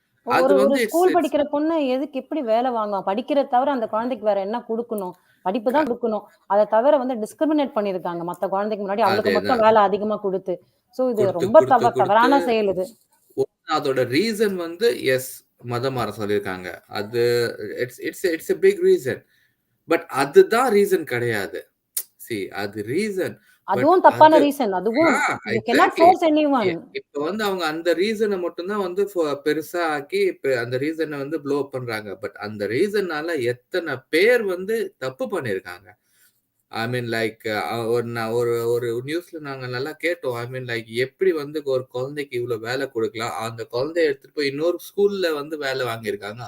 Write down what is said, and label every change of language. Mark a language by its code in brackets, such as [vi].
[ta] அது வந்து ஸ்கூல் படிக்கிற பொண்ணு எதுக்கு எப்படி வேலை வாங்குவோம்? படிக்கிறத தவிர அந்த குழந்தைக்கு வேற என்ன கொடுக்கணும்? படிப்பு தான் கொடுக்கணும். அதை தவிர வந்து டிஸ்கிரிமினேட் பண்ணிருக்காங்க மத்த குழந்தைக்கு முன்னாடி, அவளுக்கு மட்டும் வேலை அதிகமா கொடுத்து. சோ இது ரொம்ப தவறான செயல். இது அதோட ரீசன் வந்து மதம் மாற சொல்லியிருக்காங்க. அது [en] It's a big reason. [ta] But அதுதான் ரீசன் கிடையாது. அது ரீசன், அதுவும் தப்பான ரீசன். அதுவும் [en] you cannot force anyone. [ta] இப்ப வந்து அவங்க அந்த ரீசனை மட்டும் தான் வந்து பெருசா ஆக்கி இப்ப அந்த ரீசனை வந்து ப்ளோ பண்றாங்க. பட் அந்த ரீசனால எத்தனை பேர் வந்து தப்பு பண்ணிருக்காங்க. [en] I mean like [ta] ஒரு நியூஸ்ல நாங்க நல்லா கேட்டோம். [en] I mean like [ta] எப்படி வந்து ஒரு குழந்தைக்கு இவ்வளவு வேலை கொடுக்கலாம், அந்த குழந்தைய எடுத்துட்டு போய் இன்னொரு ஸ்கூல்ல வந்து வேலை வாங்கியிருக்காங்க.